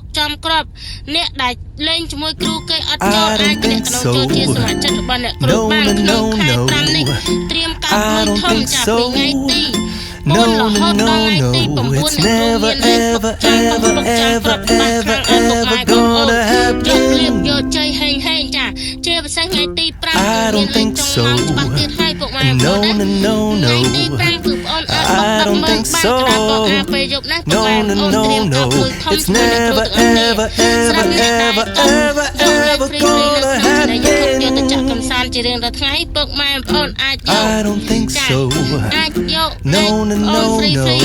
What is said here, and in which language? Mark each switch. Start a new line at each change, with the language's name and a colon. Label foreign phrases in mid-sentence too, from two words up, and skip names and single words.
Khmer: ចំគ្រប់អ្នកដែលលេងជាមួយគ្រូគេអត់ចូលអាចអ្នកក្នុងចូលជាសមាជិករបស់អ្នកគ្រូបានក្នុងខែ5នេះត្រៀមកើបលុយធំចាប់ពីថ្ងៃទី4រហូតដល់ថ្ងៃទី9អ្នកគ្រូមានលេខបុកចំគ្រប់ច្បាស់ខាងឲ្យពុកម៉ែបងប្អូនយកលៀបយកជ័យហេងចាជាពិសេសថ្ងៃទី5គឺមានលេខចុងម៉ោងច្បាស់ទៀតហើយពុកម៉ែបងប្អូនណាថ្ងៃទី5គឺបងអូនអត់បុក
English: don't think so. No, no, no, no. It's never, ever, ever, ever, ever, ever gonna happen. I don't think so. No, no, no, no.